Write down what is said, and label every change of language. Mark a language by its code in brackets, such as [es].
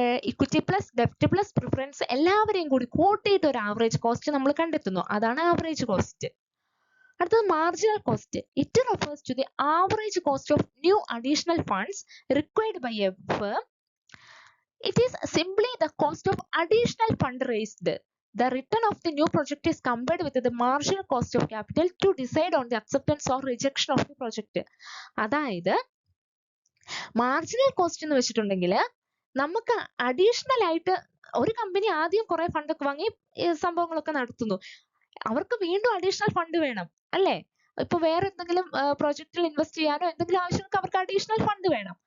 [ml] Equity plus ഡെപ്റ്റ് plus preference എല്ലാവരെയും കൂടി കൂട്ടിയിട്ട് ഒരു ആവറേജ് കോസ്റ്റ് നമ്മൾ കണ്ടെത്തുന്നു. അതാണ് ആവറേജ് കോസ്റ്റ്. അടുത്തത് marginal cost. [en] It refers to the average cost of new additional funds required by a firm. It is simply the cost of additional fund raised. The return of the new project is compared with the marginal cost of capital to decide on the acceptance or rejection of the project. [ml] അതായത് marginal cost എന്ന് വെച്ചിട്ടുണ്ടെങ്കിൽ നമുക്ക് additional ആയിട്ട് ഒരു company ആദ്യം കുറെ ഫണ്ടൊക്കെ വാങ്ങി സംഭവങ്ങളൊക്കെ നടത്തുന്നു. അവർക്ക് വീണ്ടും അഡീഷണൽ ഫണ്ട് വേണം അല്ലേ? ഇപ്പൊ വേറെ എന്തെങ്കിലും പ്രോജക്റ്റിൽ ഇൻവെസ്റ്റ് ചെയ്യാനോ എന്തെങ്കിലും ആവശ്യങ്ങൾക്ക് അവർക്ക് അഡീഷണൽ ഫണ്ട് വേണം.